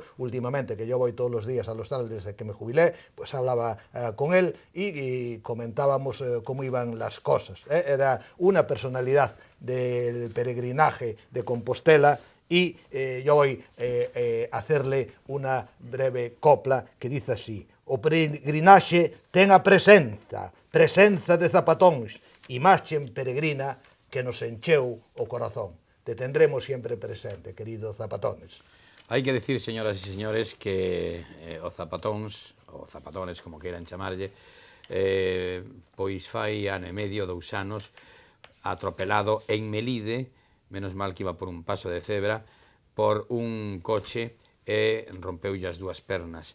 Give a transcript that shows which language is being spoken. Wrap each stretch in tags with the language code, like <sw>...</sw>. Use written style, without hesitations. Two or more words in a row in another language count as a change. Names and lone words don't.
<es>Últimamente, que yo voy todos los días al hostal desde que me jubilé, pues hablaba con él y comentábamos cómo iban las cosas. Era una personalidad del peregrinaje de Compostela. Y yo voy a hacerle una breve copla que dice así:</es> <gl>o peregrinaxe ten a presenza de Zapatóns, imaxen peregrina que nos encheu o corazón.</gl> <es>Te tendremos siempre presente, querido Zapatones.</es> <gl>Hai que decir, señoras e señores, que o Zapatones, como queiran chamarlle, pois fai ano e medio, 2 anos, atropelado en Melide, menos mal que iba por un paso de cebra, por un coche e rompeulle as 2 pernas.</gl>